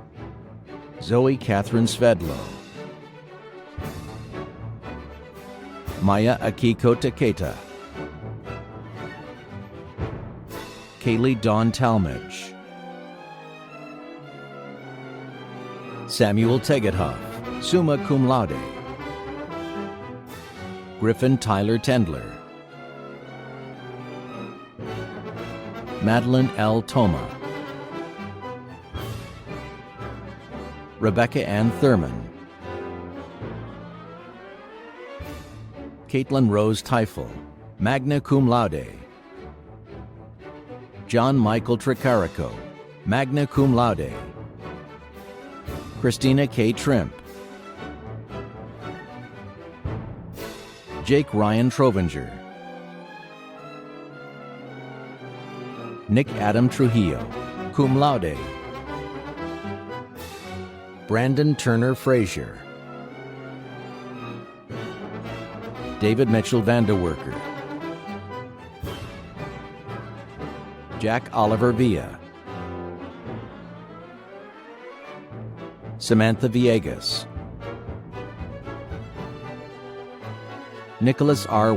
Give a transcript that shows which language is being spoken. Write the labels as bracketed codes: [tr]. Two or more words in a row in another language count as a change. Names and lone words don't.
[en] Zoe Catherine Svedlow. Maya Akiko Taketa, Kaylee Dawn Talmadge, Samuel Tegethoff, [la] summa cum laude, [en] Griffin Tyler Tendler, Madeline L. Toma, Rebecca Ann Thurman, Caitlin Rose Teifel, [la] magna cum laude, [en] John Michael Tricarico, [la] magna cum laude, [en] Christina K. Trimp, Jake Ryan Trovinger, Nick Adam Trujillo, [la] cum laude, [en] Brandon Turner Frazier, David Mitchell Vanderwerker, Jack Oliver Villa, Samantha Villegas, Nicholas R.